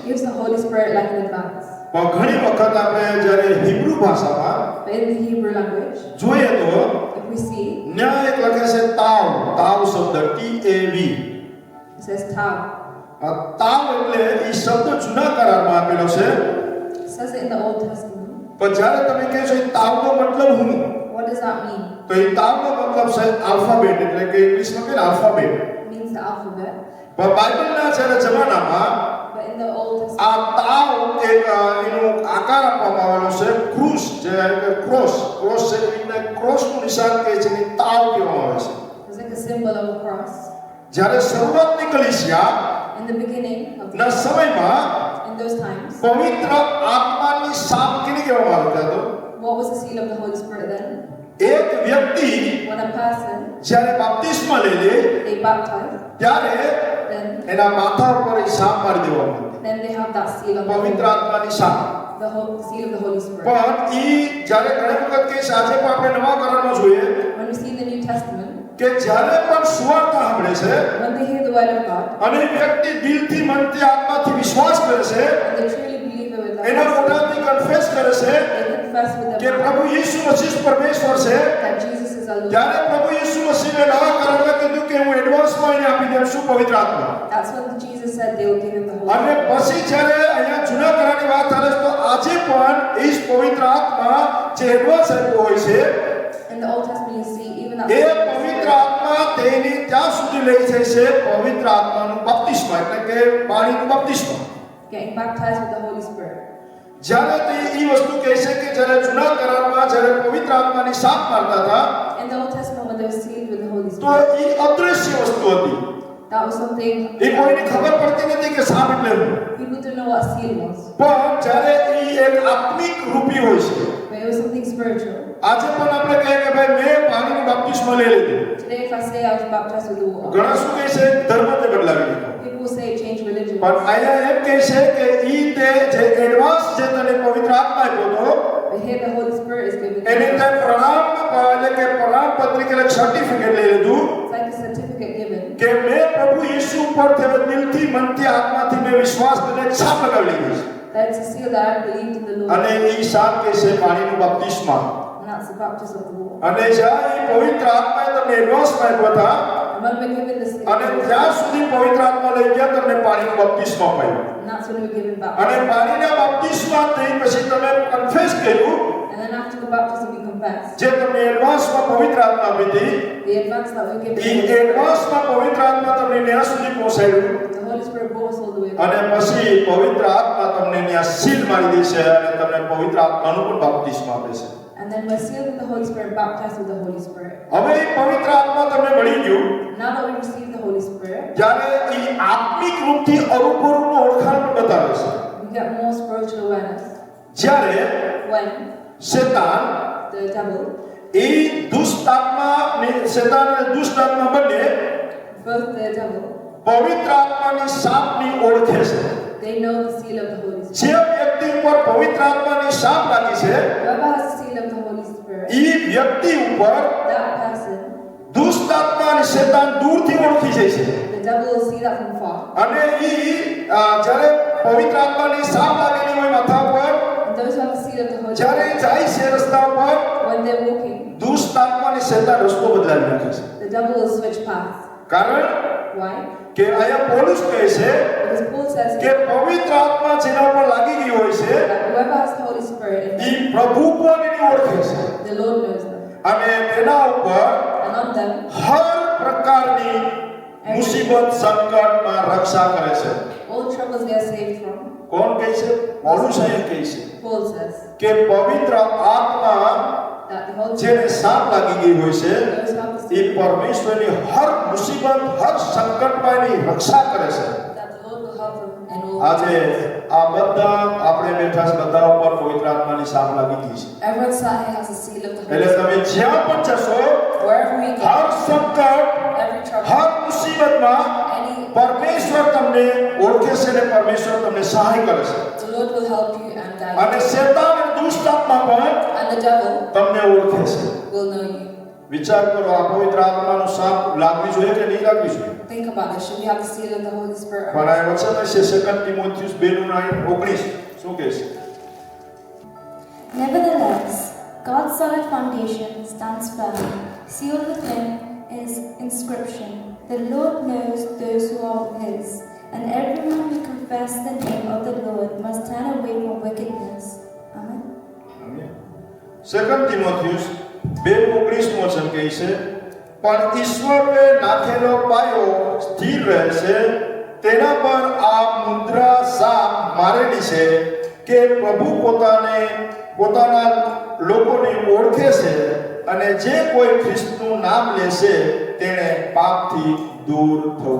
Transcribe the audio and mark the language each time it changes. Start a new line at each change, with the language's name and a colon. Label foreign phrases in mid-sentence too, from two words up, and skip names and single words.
English: gives the Holy Spirit like in advance.
Gujarati: પણ ઘણી વખત આપણે જ્યારે હિબ્રુ ભાષામાં
English: But in the Hebrew language,
Gujarati: જોઈએ તો
English: if we see,
Gujarati: ન્યાય એક લખે છે તાવ શબ્દ TAV.
English: it says Tav.
Gujarati: આ તાવ એટલે એ શબ્દ જૂના કરારમાં આપેલો છે.
English: It says it in the Old Testament.
Gujarati: પણ જ્યારે તમે કહે છો એ તાવનો મતલબ હું,
English: What does that mean?
Gujarati: તો એ તાવનો મતલબ છે આલ્ફાબેટ, એટલે કે ઇંગ્લિશમાં કહે ને આલ્ફાબેટ.
English: It means the alphabet.
Gujarati: પણ બાઇબલના જ્યારે જમાનામાં
English: But in the Old Testament,
Gujarati: આ તાવ એક એનો આકાર આપવામાં આવેલો છે ક્રૂસ, જે ક્રોસ છે, એવી રીતે ક્રોસનું નિશાન કહે છે ને તાવ કહેવામાં આવે છે.
English: it's like a symbol of a cross.
Gujarati: જ્યારે શરૂઆતની કલીસિયા
English: In the beginning of
Gujarati: ના સમયમાં
English: in those times,
Gujarati: પવિત્ર આત્માની સાપ કેને કહેવામાં આવતો હતો?
English: what was the seal of the Holy Spirit then?
Gujarati: એક વ્યક્તિ
English: When a person,
Gujarati: જ્યારે બાપ્તિસ્મા લે
English: they baptize,
Gujarati: ત્યારે
English: then
Gujarati: એના માથા ઉપર એ સાપ મારી દેવામાં આવતી.
English: they have that seal of
Gujarati: પવિત્ર આત્માની સાપ.
English: seal of the Holy Spirit.
Gujarati: પણ ઈ જ્યારે ઘણી વખત કે છે, આજે પણ આપણે નવા કરારમાં જોઈએ
English: When we see in the New Testament,
Gujarati: કે જ્યારે પણ સુવાર્તા સાંભળે છે
English: when they hear the word of God
Gujarati: અને વ્યક્તિ દિલથી મનથી આત્માથી વિશ્વાસ કરે છે,
English: and they truly believe it with their
Gujarati: એના
English: hearts,
Gujarati: મોઢાથી કન્ફેસ કરે છે
English: they confess with
Gujarati: કે
English: their mouth
Gujarati: પ્રભુ ઈસુ મસીહ પરમેશ્વર છે,
English: that Jesus is our Lord.
Gujarati: ત્યારે પ્રભુ ઈસુ મસીહે નવા કરારમાં કીધું કે હું એડવાન્સમાં એને આપી દઉં છું પવિત્ર આત્મા.
English: That's when Jesus said they will give him the Holy
Gujarati: અને
English: Spirit.
Gujarati: પછી જ્યારે અહીંયા જૂના કરારની વાત થાય તો આજે પણ એ જ પવિત્ર આત્મા જે એડવાન્સ આપ્યો હોય છે,
English: In the Old Testament, you see even that
Gujarati: એ પવિત્ર આત્મા તેની ત્યાં સુધી લઈ જાય છે પવિત્ર આત્માનું બપ્તિસ્મા, એટલે કે પાણીનું બપ્તિસ્મા.
English: getting baptized with the Holy Spirit.
Gujarati: જ્યારે તે એ વસ્તુ કહે છે કે જ્યારે જૂના કરારમાં જ્યારે પવિત્ર આત્માની સાપ મારતા હતા
English: In the Old Testament, when they were sealed with the Holy
Gujarati: તો
English: Spirit,
Gujarati: એ અદ્રશ્ય વસ્તુ હતી.
English: that was something
Gujarati: એ કોઈને ખબર પડતી નથી કે સાપ એટલે શું.
English: people didn't know what a seal was,
Gujarati: પણ જ્યારે એ એક આત્મિક રૂપી હોય છે.
English: but it was something spiritual.
Gujarati: આજે પણ આપણે કહીએ કે ભાઈ મેં પાણીનું બપ્તિસ્મા લઈ લીધું.
English: Today, if I say I was baptized with the water,
Gujarati: ઘણા શું કહે છે ધર્મને બદલાવી દીધો.
English: people will say change religion.
Gujarati: પણ અહીંયા એમ કહે છે કે ઈ તે જે એડવાન્સ જે તને પવિત્ર આત્મા આપ્યો હતો
English: But here the Holy Spirit is given.
Gujarati: એને
English: It's
Gujarati: તે એટલે કે પ્રમાણ પત્રિકા એટલે સર્ટિફિકેટ લઈ લીધું
English: like a certificate given
Gujarati: કે મેં પ્રભુ ઈસુ ઉપર દિલથી મનથી આત્માથી મેં વિશ્વાસ કરીને છાપ લગાવી લીધી છે.
English: that it's a seal that I believed in the Lord,
Gujarati: અને ઈ છાપ કે છે પાણીનું બપ્તિસ્મા.
English: and that's the baptism of the water.
Gujarati: અને જ્યારે ઈ પવિત્ર આત્માએ તમને એડવાન્સમાં આપ્યા હતા
English: And when we're given this seal,
Gujarati: અને ત્યાં સુધી પવિત્ર આત્મા લઈ ગયા તમને પાણીનું બપ્તિસ્મા આપ્યું.
English: and that's when we're given
Gujarati: અને
English: baptism.
Gujarati: પાણીના બપ્તિસ્મા થઈ પછી તમે કન્ફેસ કર્યું
English: And then after the baptism, we confess
Gujarati: જે તમને એડવાન્સમાં પવિત્ર આત્મા આપી હતી.
English: the advance that we're given.
Gujarati: ઈ એડવાન્સમાં પવિત્ર આત્મા તમને ત્યાં સુધી પહોંચાડ્યું
English: The Holy Spirit brought us all the way.
Gujarati: અને પછી પવિત્ર આત્મા તમને ત્યાં સીલ મારી દેશે અને તમને પવિત્ર આત્માનું પણ બાપ્તિસ્મા આપે છે.
English: And then we're sealed with the Holy Spirit, baptized with the Holy Spirit.
Gujarati: હવે એ પવિત્ર આત્મા તમને મળી ગયું
English: Now that we receive the Holy Spirit,
Gujarati: જ્યારે ઈ આત્મિક રૂપથી અરૂપરૂનું ઓળખાણ પણ બતાવે છે.
English: we get more spiritual awareness.
Gujarati: જ્યારે
English: When
Gujarati: શેતાન
English: the devil,
Gujarati: એ દુષ્ટ આત્મા ને શેતાન અને દુષ્ટ આત્મા બંને
English: both the devil,
Gujarati: પવિત્ર આત્માની સાપની ઓળખે છે.
English: they know the seal of the Holy Spirit.
Gujarati: જે વ્યક્તિ ઉપર પવિત્ર આત્માની સાપ લાગી છે
English: Whoever has the seal of the Holy Spirit,
Gujarati: ઈ વ્યક્તિ ઉપર
English: that person,
Gujarati: દુષ્ટ આત્મા અને શેતાન દૂરથી ઓળખી જાય છે.
English: the devil will see that from far.
Gujarati: અને ઈ જ્યારે પવિત્ર આત્માની સાપ લાગેલી હોય માથા ઉપર,
English: And those who have the seal of the Holy
Gujarati: જ્યારે
English: Spirit,
Gujarati: જાય છે રસ્તા ઉપર,
English: when they're walking,
Gujarati: દુષ્ટ આત્મા અને શેતાન રસ્તો બદલાવી નાખે છે.
English: the devil will switch paths.
Gujarati: કારણ
English: Why?
Gujarati: કે અહીંયા પૌલુસ કહે છે
English: Because Paul says
Gujarati: કે પવિત્ર આત્મા જેના ઉપર લાગી ગઈ હોય છે
English: that whoever has the Holy Spirit in
Gujarati: ઈ
English: them,
Gujarati: પ્રભુ કોને ઓળખે છે
English: the Lord knows them.
Gujarati: અને તેના ઉપર
English: And on them,
Gujarati: હર પ્રકારની મુસીબત સંકટમાં રક્ષા કરે છે.
English: all troubles they are saved from.
Gujarati: કોણ કહે છે? પૌલુસ અહીંયા કહે છે
English: Paul says
Gujarati: કે પવિત્ર આત્મા
English: that the Holy
Gujarati: જેને
English: Spirit,
Gujarati: સાપ લાગી ગઈ હોય છે
English: those who have the
Gujarati: એ
English: Spirit,
Gujarati: પરમેશ્વરની હર મુસીબત હર સંકટમાં એની રક્ષા કરે છે.
English: that the Lord will help them in all.
Gujarati: આજે આ બધા આપણે બેઠા છે બધા ઉપર પવિત્ર આત્માની સાપ લાગી ગઈ છે.
English: Everyone sat here has a seal of the Holy
Gujarati: એટલે
English: Spirit.
Gujarati: તમે જ્યાં પણ જશો
English: Wherever we go,
Gujarati: હર સંકટ
English: every trouble,
Gujarati: હર મુસીબતમાં
English: any
Gujarati: પરમેશ્વર તમને ઓળખે છે છે ને પરમેશ્વર તમને સહાય કરે છે.
English: The Lord will help you and guide
Gujarati: અને શેતાન અને દુષ્ટ આત્મા પણ
English: you. And the devil
Gujarati: તમને ઓળખે છે.
English: will know you.
Gujarati: વિચાર કરો, આ પવિત્ર આત્માનો સાપ લાગવી જોઈએ કે નહીં લાગવી જોઈએ?
English: Think about this. Should we have the seal of the Holy Spirit?
Gujarati: પણ આ વચન છે 2 તિમોથિયસ 2:19 શું કહે છે?
English: Nevertheless, God's solid foundation stands firm. Sealed with him is inscription. The Lord knows those who are his, and everyone who confesses the name of the Lord must turn away from wickedness. Amen.
Gujarati: 2 તિમોથિયસ 2:19 વચન કહે છે, પણ ઈશ્વરે નાખેલો પાયો સ્થિર રહેશે, તેના પર આ મુદ્રા સાપ મારેલી છે કે પ્રભુ પોતાના લોકોને ઓળખે છે, અને જે કોઈ ખ્રિસ્તનું નામ લેશે તેણે પાપથી દૂર થવું.